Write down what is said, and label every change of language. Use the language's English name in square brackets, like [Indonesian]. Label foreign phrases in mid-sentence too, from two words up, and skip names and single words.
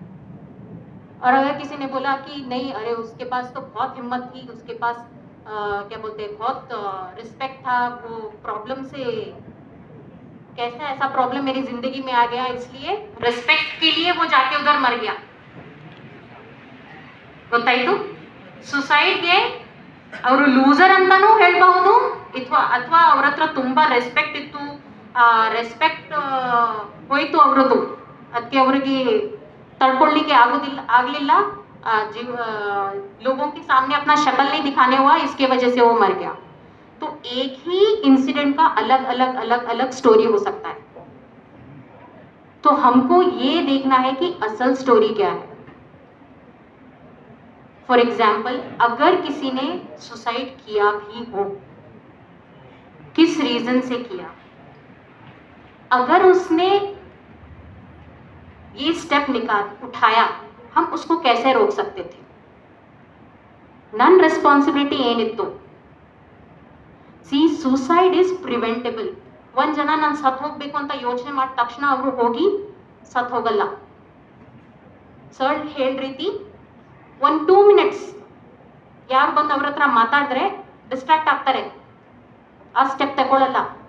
[Hindi] और अगर किसी ने बोला कि नहीं, अरे उसके पास तो बहुत हिम्मत थी, उसके पास क्या बोलते हैं, बहुत रिस्पेक्ट था, वो प्रॉब्लम से, कैसा ऐसा प्रॉब्लम मेरी जिंदगी में आ गया, इसलिए रेस्पेक्ट के लिए वो जाके उधर मर गया, [Kannada] ಗೊತ್ತಾಯ್ತು. ಸುಸೈಡ್ಗೆ ಅವರು ಲೂಸರ್ ಅಂತಾನೂ ಹೇಳ್ಬಹುದು, ಅಥವಾ ಅವ್ರ ಹತ್ರ ತುಂಬಾ ರೆಸ್ಪೆಕ್ಟ್ ಇತ್ತು, ರೆಸ್ಪೆಕ್ಟ್ ಹೋಯ್ತು ಅವ್ರದ್ದು, ಅದಕ್ಕೆ ಅವ್ರಿಗೆ ತಡ್ಕೊಳ್ಳೋಕೆ ಆಗಲಿಲ್ಲ, [Hindi] लोगों के सामने अपना शक्ल नहीं दिखाने हुआ, इसके वजह से वो मर गया. तो एक ही इंसिडेंट का अलग अलग अलग अलग स्टोरी हो सकता है. तो हमको ये देखना है कि असल स्टोरी क्या है. [English] for example, [Hindi] अगर किसी ने सुसाइड किया भी हो, किस रीजन से किया, अगर उसने ये स्टेप उठाया, हम उसको कैसे रोक सकते थे. [Kannada] ನಮ್ಮ ರೆಸ್ಪಾನ್ಸಿಬಿಲಿಟಿ ಏನಿತ್ತು. [English] see, suicide is preventable. [Kannada] ಒಂದ್ ಜನ ನಾನು ಸತ್ ಹೋಗ್ಬೇಕು ಅಂತ ಯೋಚನೆ ಮಾಡಿದ ತಕ್ಷಣ ಅವರು ಹೋಗಿ ಸತ್ ಹೋಗಲ್ಲ. ಸರ್ ಹೇಳ್ ರೀತಿ 1-2 ಮಿನಿಟ್ಸ್ ಯಾರು ಬಂದು ಅವ್ರ ಹತ್ರ ಮಾತಾಡಿದ್ರೆ ಡಿಸ್ಟ್ರಾಕ್ಟ್ ಆಗ್ತಾರೆ, ಆ ಸ್ಟೆಪ್ ತಗೊಳ್ಳಲ್ಲ.